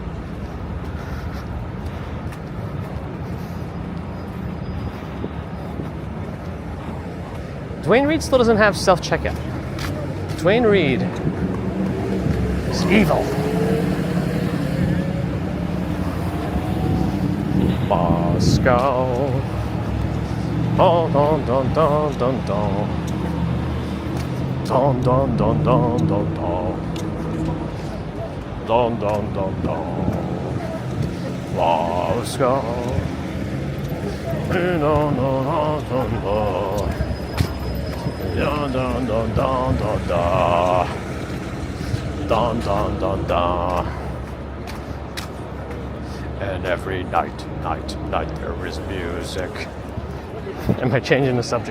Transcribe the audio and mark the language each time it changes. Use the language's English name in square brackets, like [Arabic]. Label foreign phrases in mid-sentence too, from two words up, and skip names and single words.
[English] Dwayne Reed still doesn't have self-checkout. Dwayne Reed is evil. Moscow. Don don don don don don. Don don don don don don. Don don don don. Moscow. Don don don don don. Don don don don don don. Don don don don. And every night there is music. Am I changing the subject?